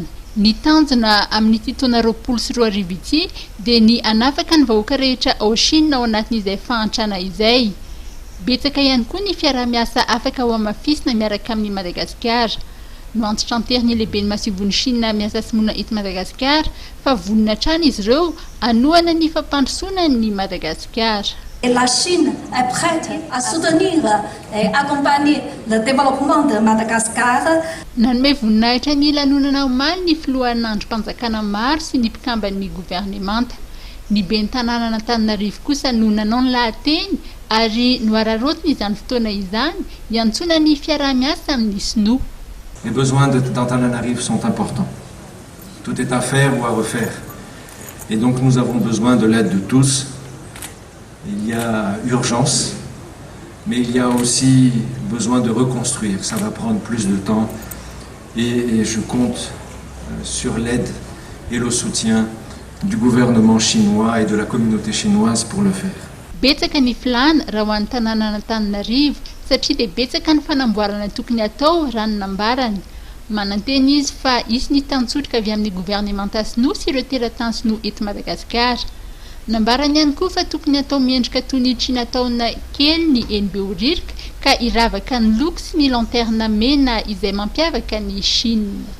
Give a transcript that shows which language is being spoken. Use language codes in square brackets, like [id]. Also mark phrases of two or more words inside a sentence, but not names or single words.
[mg] Ny tanjona amin'ny taona 20 sy 2020 ity dia ny anafaka ny vahoaka rehetra ao Chine ao anatin'izay fahantrana izay. Betsaka ihany koa ny fiarah-miasa afaka ho amafisina miaraka amin'ny Madagasikara. No antitra anteriny lehibe ny masivon'ny Chine miasa sy monina eto Madagasikara fa vonina hatrany izy ireo anohana ny fampandrosoana ny Madagasikara. [fr] Et la Chine est prête à soutenir et accompagner le développement de Madagascar. [mg] Nanome voninahitra ny lanonana omaly ny filohan'androm-panjakana maro sy ny mpikamban'ny gouvernemanta. Ny ben'ny tanàna Antananarivo kosa no nanao ny lahateny ary no ararotiny izany fotoana izany iantsona ny fiarah-miasa amin'ny sinoa. [fr] Les besoins d'Antananarivo sont importants. Tout est à faire ou à refaire. Et donc nous avons besoin de l'aide de tous. Il y a urgence, mais il y a aussi besoin de reconstruire. Ça va prendre plus de temps et je compte sur l'aide et le soutien du gouvernement chinois et de la communauté chinoise pour le faire. [mg] Betsaka ny filana raha ho an'ny tanàna Antananarivo satria dia betsaka ny fanamboarana tokony atao raha ny nambarany. Mananteny izy fa isy ny tantsotrika avy amin'ny gouvernemanta sinoa sy ireo teratany sinoa eto Madagasikara. Nambarany ihany koa fa tokony atao miendrika toy ny tsy nataona kely ny eny Behoririka ka iravaka ny loko sy ny lanterna mena izay mampiavaka ny Chine.